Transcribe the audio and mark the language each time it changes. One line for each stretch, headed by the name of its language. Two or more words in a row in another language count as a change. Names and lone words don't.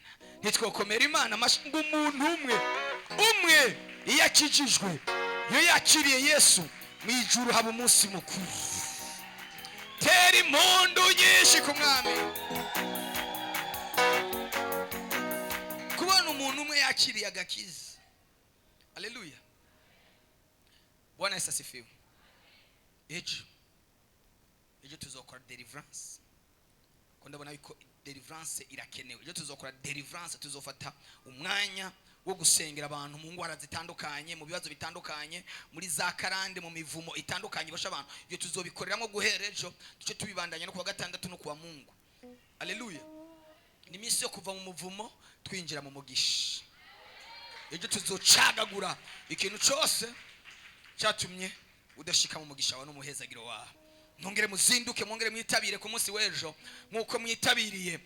Rundi: Nitwokomera Imana amashyi ngo umuntu umwe iyo akijijwe, iyo yakiriye Yesu, mu ijuru haba umunsi mukuru. Tera impundu nyinshi ku Mwami. Kubona umuntu umwe yakiriye agakiza, haleluya.
Swahili: Bwana Yesu asifiwe.
Rundi: Ejo tuzokora deliverance. Ko ndabona yuko deliverance irakenewe. Ejo tuzokora deliverance, tuzofata umwanya wo gusengera abantu mu ngwara zitandukanye, mu bibazo bitandukanye, muri za karande, mu mivumo itandukanye basha abantu. Iyo tuzobikoreramo guhera ejo, duce tubibandanya no kuwa gatandatu no kuwa Mungu.
Swahili: Haleluya.
Rundi: Ni minsi yo kuva mu muvumo twinjira mu mugisha. Ejo tuzocagagura ikintu cyose cyatumye udashika mu mugisha wawe n'umuhezagiro wawe. Ntongere muzinduke, mwongere mwitabire ku munsi w'ejo nkuko mwitabiriye.